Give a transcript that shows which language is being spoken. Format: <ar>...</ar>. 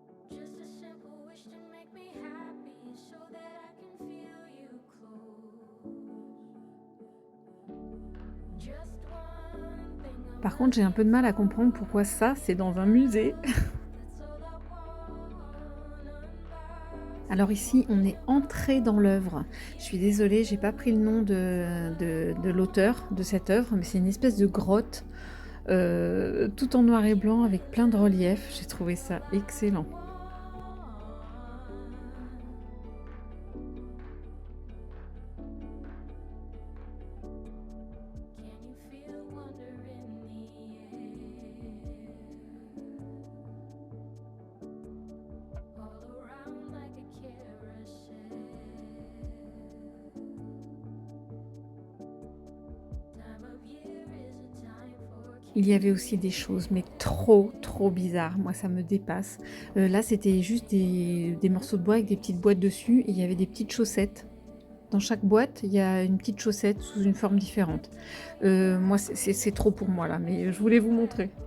<en>Just a simple wish to make me happy, so that I can feel you close. Just one thing I'm</en> <fr>Par contre, j'ai un peu de mal à comprendre pourquoi ça, c'est dans un musée.</fr> <en>that's all I want. Unbox.</en> <fr>Alors ici, on est entré dans l'œuvre. Je suis désolée, j'ai pas pris le nom de l'auteur de cette œuvre, mais c'est une espèce de grotte, tout en noir et blanc avec plein de reliefs. J'ai trouvé ça excellent.</fr> <en>Can you feel wonder in the air? All around like a carousel. Time of year is a time for</en> <fr>Il y avait aussi des choses, mais trop bizarres. Moi, ça me dépasse. Là, c'était juste des morceaux de bois avec des petites boîtes dessus et il y avait des petites chaussettes. Dans chaque boîte, il y a une petite chaussette sous une forme différente. Moi, c'est trop pour moi là, mais je voulais vous montrer.</fr>